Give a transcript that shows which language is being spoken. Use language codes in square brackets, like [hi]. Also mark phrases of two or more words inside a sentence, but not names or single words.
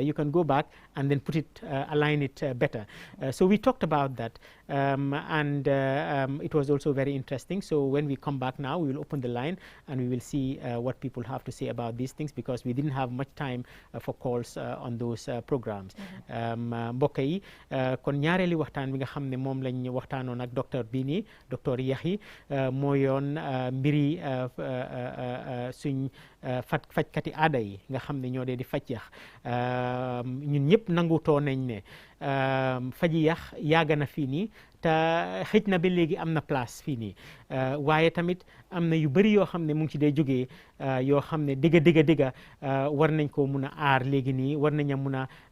[en] You can go back and then put it, align it better. So we talked about that, it was also very interesting. So when we come back now, we will open the line and we will see what people have to say about these things, because we didn't have much time for calls on those programs. [wo] Mbokk yi kon ñaareeli waxtaan bi nga xam ne moom lañ waxtaanoon ak docteur bii nii docteur Yahi moo yoon mbiri suñ fajkati aada yi nga xam ne ñoo dee di faj yax ñun ñëpp nangutoo nañ ne faji yax yàgg na fii nii te xëj na ba léegi am na place fii nii waaye tamit am na yu bëri yoo xam ne mu ngi ci dee jógee yoo xam ne dëgga war nañ ko mun a aar léegi nii war nañ a mun a